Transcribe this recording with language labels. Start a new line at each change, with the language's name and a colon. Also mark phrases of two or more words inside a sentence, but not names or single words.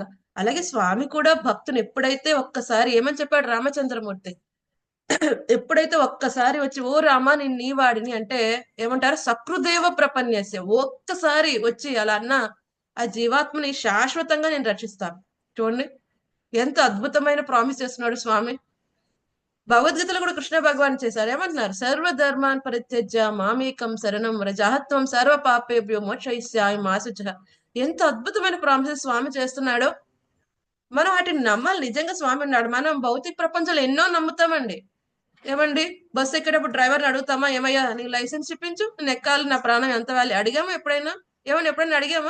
Telugu: అలాగే స్వామి కూడా భక్తుని ఎప్పుడైతే ఒక్కసారి ఏమని చెప్పాడు రామచంద్రమూర్తి, ఎప్పుడైతే ఒక్కసారి వచ్చి ఓ రామా నేను నీ వాడిని అంటే ఏమంటారు,
Sanskrit: సకృదేవ ప్రపన్యస్య,
Telugu: ఒక్కసారి వచ్చి అలా అన్న ఆ జీవాత్మని శాశ్వతంగా నేను రక్షిస్తాను. చూడండి ఎంత అద్భుతమైన ప్రామిస్ చేస్తున్నాడు స్వామి. భగవద్గీతలో కూడా కృష్ణ భగవాన్ చేశారు, ఏమంటున్నారు,
Sanskrit: సర్వధర్మాన్ పరిత్యజ్య మామేకం శరణం వ్రజ త్వం సర్వ పాపేభ్యో మోక్షయిష్యామి మా శుచః.
Telugu: ఎంత అద్భుతమైన ప్రామిసెస్ స్వామి చేస్తున్నాడో మనం వాటిని నమ్మాలి. నిజంగా స్వామి ఉన్నాడు. మనం భౌతిక ప్రపంచంలో ఎన్నో నమ్ముతామండి. ఏమండి బస్సు ఎక్కేటప్పుడు డ్రైవర్ని అడుగుతామా, ఏమయ్యా నీ లైసెన్స్ చూపించు, నేను ఎక్కాలి, నా ప్రాణం ఎంత వాలి, అడిగామా ఎప్పుడైనా? ఏమన్నా ఎప్పుడైనా అడిగామా?